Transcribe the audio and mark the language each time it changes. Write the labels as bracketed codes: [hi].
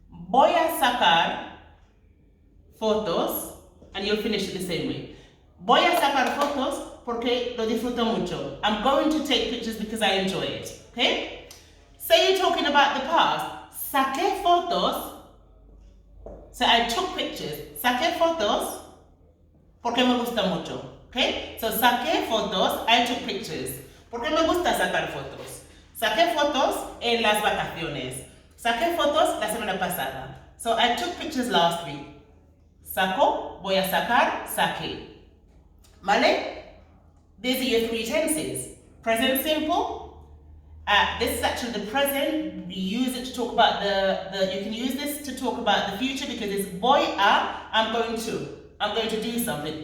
[es] Voy a sacar fotos, [en] and you'll finish it the same way. [es] Voy a sacar fotos porque lo disfruto mucho. [en] I'm going to take pictures because I enjoy it. Okay? Say you're talking about the past. [es] Saqué fotos. [en] So I took pictures. [es] Saqué fotos porque me gusta mucho. [en] Okay? So [es] saqué fotos, [en] I took pictures. [es] Porque me gusta sacar fotos. Saqué fotos en las vacaciones. Saqué fotos la semana pasada. [en] So I took pictures last week. [es] Saco, voy a sacar, saqué. ¿Vale? [en] These are your 3 tenses. Present simple. This is actually the present. You use it to talk about you can use this to talk about the future because it's [es] voy a, [en] I'm going to do something.